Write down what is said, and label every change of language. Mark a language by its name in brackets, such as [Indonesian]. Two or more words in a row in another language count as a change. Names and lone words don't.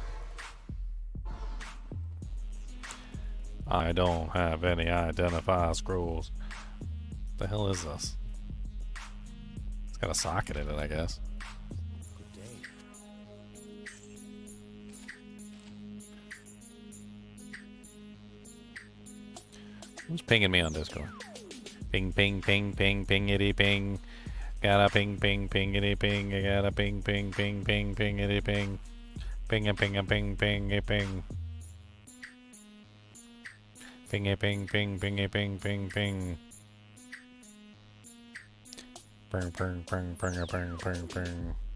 [English] I don't have any identify scrolls. What the hell is this? It's got a socket in it, I guess. Good day. Who's pinging me on Discord? Ping, ping, ping, ping, pingity, ping. Gotta ping, ping, pingity, ping. I gotta ping, ping, ping, ping, pingity, ping. Ping, a ping, a ping, ping, a ping. Ping, a ping, ping, ping, a ping, ping, ping. Ping, ping, ping, ping, a ping, ping, ping.